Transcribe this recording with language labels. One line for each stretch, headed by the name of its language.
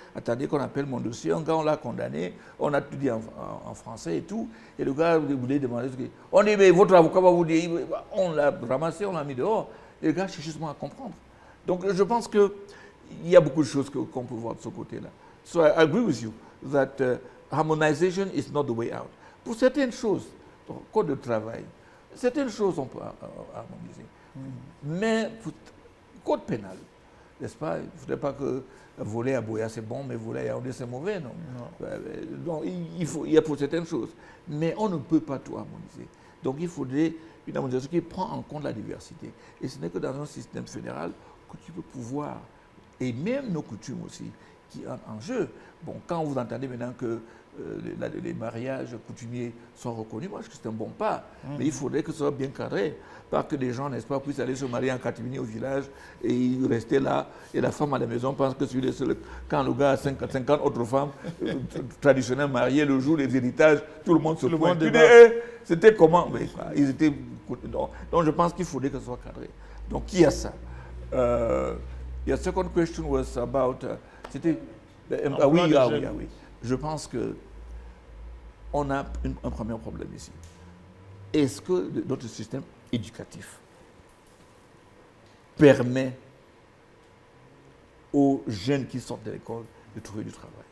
French: Attendez qu'on appelle mon dossier. Un gars, on l'a condamné. On a tout dit en français et tout. Et le gars voulait demander ce que... On dit, mais votre avocat va vous dire... On l'a ramassé, on l'a mis dehors. Et le gars cherche justement à comprendre. Donc, je pense qu'il y a beaucoup de choses qu'on peut voir de ce côté-là.
English: So, I agree with you that harmonization is not the way out.
French: Pour certaines choses, code de travail, certaines choses on peut harmoniser. Mais pour code pénal, n'est-ce pas? Il ne faudrait pas que voler à Boya c'est bon, mais voler à Yaoundé c'est mauvais, non? Donc il y a pour certaines choses. Mais on ne peut pas tout harmoniser. Donc il faudrait une harmonisation qui prend en compte la diversité. Et ce n'est que dans un système fédéral que tu peux pouvoir, et même nos coutumes aussi, qui entrent en jeu. Bon, quand vous entendez maintenant que les mariages coutumiers sont reconnus, moi je trouve que c'est un bon pas. Mais il faudrait que ce soit bien cadré. Pas que les gens, n'est-ce pas, puissent aller se marier en catimini au village et rester là. Et la femme à la maison pense que c'est le seul. Quand le gars a 50 autres femmes traditionnelles mariées, le jour des héritages, tout le monde se pointe. C'était comment? Mais, ils étaient. Donc je pense qu'il faudrait que ce soit cadré. Donc qui a ça?
English: The second question was about.
French: C'était. Oui. Je pense qu'on a un premier problème ici. Est-ce que notre système éducatif permet aux jeunes qui sortent de l'école de trouver du travail?